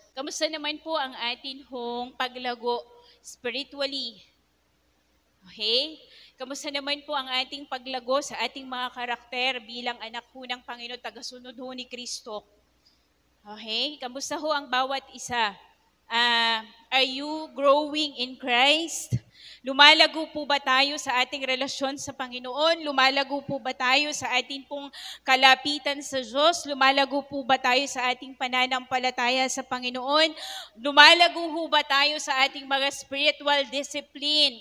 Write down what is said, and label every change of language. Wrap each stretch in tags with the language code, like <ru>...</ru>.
<tl>Kamusta naman po ang atin hong paglago spiritually? Okay? Kamusta naman po ang ating paglago sa ating mga karakter bilang anak ho ng Panginoon, tagasunod ho ni Kristo? Okay? Kamusta ho ang bawat isa?</tl> <en>Are you growing in Christ?</en> <tl>Lumalago po ba tayo sa ating relasyon sa Panginoon? Lumalago po ba tayo sa ating pong kalapitan sa Diyos? Lumalago po ba tayo sa ating pananampalataya sa Panginoon? Lumalago po ba tayo sa ating mga spiritual discipline?</tl>